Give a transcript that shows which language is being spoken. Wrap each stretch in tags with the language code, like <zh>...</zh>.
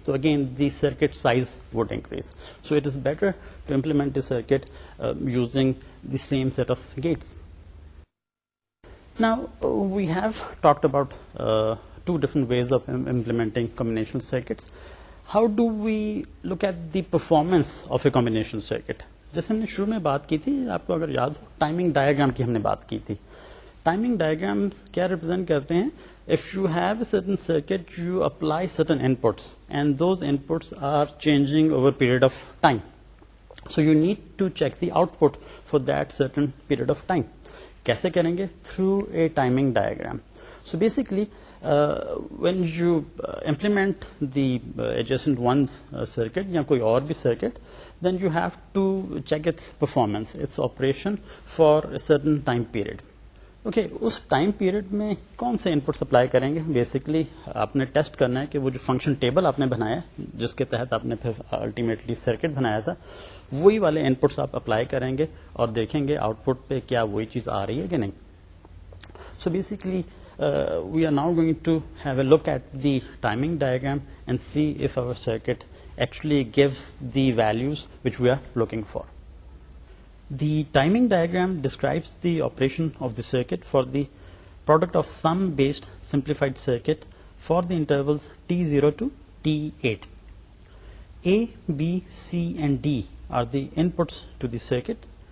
<en>So again, the circuit size would increase. So it is better to implement a circuit using the same set of gates. Now we have talked about 2 different ways of implementing combinational circuits. How do we look at the performance of a combination circuit?</en> <hi>जैसे हमने शुरू में बात की थी, आपको अगर याद हो, टाइमिंग डायग्राम की हमने बात की थी. टाइमिंग डायग्राम्स क्या रिप्रेजेंट करते हैं?</hi> <en>If you have a certain circuit, you apply certain inputs and those inputs are changing over period of time. So you need to check the output for that certain period of time.</en> <hi>कैसे करेंगे?</hi> <en>Through a timing diagram. So basically, when you implement the adjacent ones circuit</en> <hi>या कोई और भी</hi> <en>circuit, then you have to check its performance, its operation for a certain time period.</en> <hi>Okay उस time period में कौन से input supply करेंगे? Basically आपने टेस्ट करना है कि वो जो फंक्शन टेबल आपने बनाया, जिसके तहत आपने फिर अल्टीमेटली सर्किट बनाया था, वही वाले इनपुट्स आप अप्लाई करेंगे और देखेंगे आउटपुट पे क्या वही चीज आ रही है कि नहीं.</hi> <en>So basically we are now going to have a look at the timing diagram and see if our circuit actually gives the values which we are looking for. The timing diagram describes the operation of the circuit for the product of sum based simplified circuit for the intervals T0 to T8. A, B, C and D are the inputs to the circuit.</en>